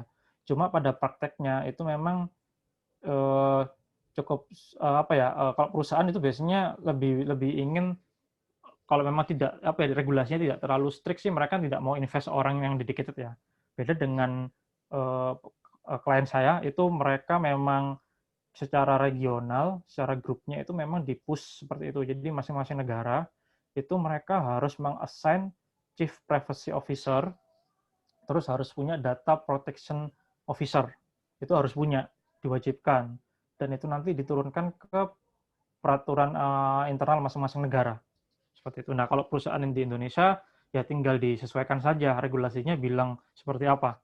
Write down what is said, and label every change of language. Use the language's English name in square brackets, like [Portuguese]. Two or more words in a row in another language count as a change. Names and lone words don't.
[Indonesian] Cuma pada prakteknya itu memang cukup kalau perusahaan itu biasanya lebih ingin, kalau memang tidak regulasinya tidak terlalu strict sih, mereka tidak mau invest orang yang dedicated ya. Beda dengan klien saya, itu mereka memang secara regional, secara grupnya itu memang di-push seperti itu. Jadi masing-masing negara itu mereka harus meng-assign [English] chief privacy officer, [Indonesian] terus harus punya [English] data protection officer. [Indonesian] Itu harus punya, diwajibkan. Dan itu nanti diturunkan ke peraturan internal masing-masing negara. Seperti itu. Nah, kalau perusahaan di Indonesia, ya tinggal disesuaikan saja regulasinya bilang seperti apa.